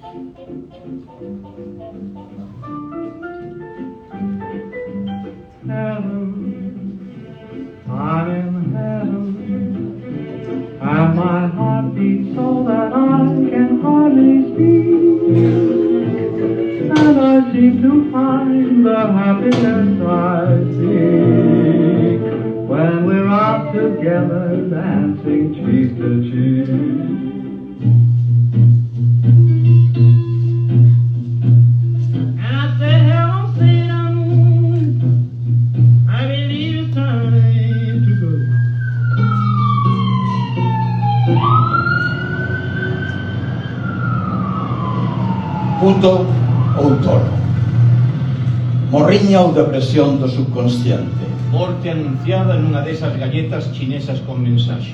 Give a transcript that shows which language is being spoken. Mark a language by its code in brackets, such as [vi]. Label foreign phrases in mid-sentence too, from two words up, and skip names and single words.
[en] I'm in heaven, and my heart beats so that I can hardly speak, and I seem to find the happiness I seek when we're out together dancing cheek to cheek. And I said, hello, Satan, I believe it's time to go. [gl] Puto ou tolo? Morriña ou depresión do subconsciente? Morte anunciada nunha desas galletas chinesas con mensaxe.